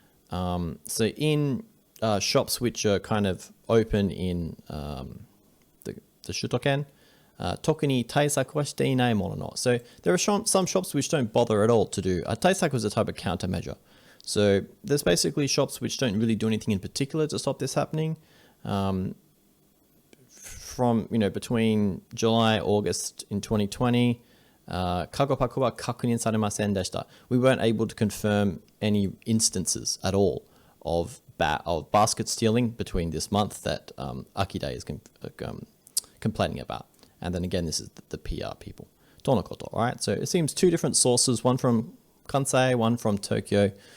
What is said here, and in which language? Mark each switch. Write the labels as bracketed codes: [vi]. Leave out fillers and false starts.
[en] So in shops which are kind of open in the Shutoken, [ja] 特に対策はしていないものの. [en] So there are some shops which don't bother at all to do. 対策 was a type of countermeasure. So there's basically shops which don't really do anything in particular to stop this happening. From, you know, between July, August in 2020, [ja] カゴパクは確認されませんでした. [en] We weren't able to confirm any instances at all of basket stealing between this month that Akide is complaining about. And then again, this is the PR people. [ja] とのこと, [en] all right? So it seems two different sources, one from Kansai, one from Tokyo.